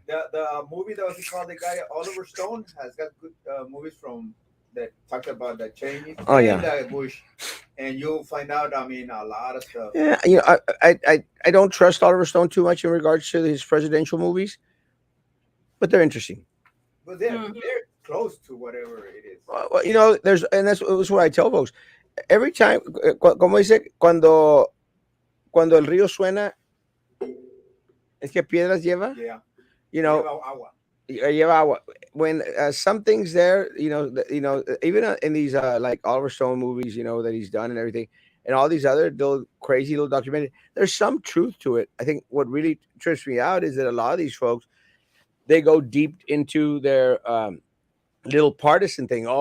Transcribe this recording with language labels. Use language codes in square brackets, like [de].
[en] The movie that was called, the guy Oliver Stone has got good movies from that talk about the Cheney and Bush, and you'll find out. I mean, a lot of stuff. Yeah, I don't trust Oliver Stone too much in regards to his presidential movies, but they're interesting. But they're close to whatever it is. Well, that's what I tell folks. [es] Every time, como dice, cuando el río suena, es que piedras lleva. [en] Yeah. [es] Lleva agua. [en] When something's there, even in these like Oliver Stone movies, that he's done and everything, and all these other little crazy little documentaries, there's some truth to it. I think what really trips me out is that a lot of these folks, they go deep into their little partisan thing.